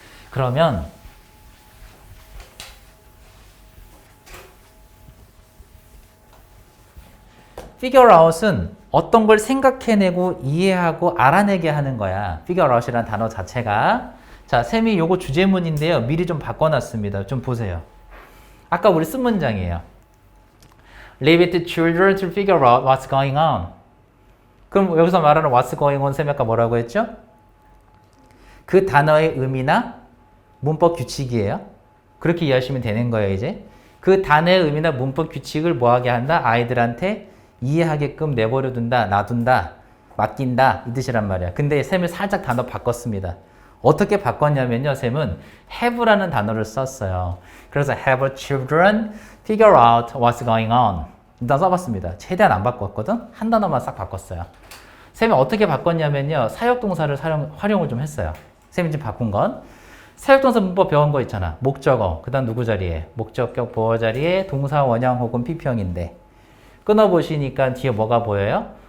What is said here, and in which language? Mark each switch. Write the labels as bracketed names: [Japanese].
[Korean] 그러면 figure out은 어떤 걸 생각해내고 이해하고 알아내게 하는 거야. figure out이라는 단어 자체가. 자, 쌤이 요거 주제문인데요. 미리 좀 바꿔놨습니다. 좀 보세요. 아까 우리 쓴 문장이에요. [English] Leave it to children to figure out what's going on. [Korean] 그럼 여기서 말하는 [English] what's going on [Korean] 쌤이 아까 뭐라고 했죠? 그 단어의 의미나 문법 규칙이에요. 그렇게 이해하시면 되는 거예요, 이제. 그 단어의 의미나 문법 규칙을 뭐하게 한다? 아이들한테 이해하게끔 내버려둔다, 놔둔다, 맡긴다 이 뜻이란 말이야. 근데 쌤이 살짝 단어 바꿨습니다. 어떻게 바꿨냐면요. 쌤은 have라는 단어를 썼어요. 그래서 [English] have children figure out what's going on [Korean] 일단 써봤습니다. 최대한 안 바꿨거든? 한 단어만 싹 바꿨어요. 쌤이 어떻게 바꿨냐면요. 사역동사를 활용을 좀 했어요. 쌤이 지금 바꾼 건 사역동사 문법 배운 거 있잖아. 목적어, 그 다음 누구 자리에? 목적격 보어 자리에 동사 원형 혹은 PP형인데 끊어보시니까 뒤에 뭐가 보여요?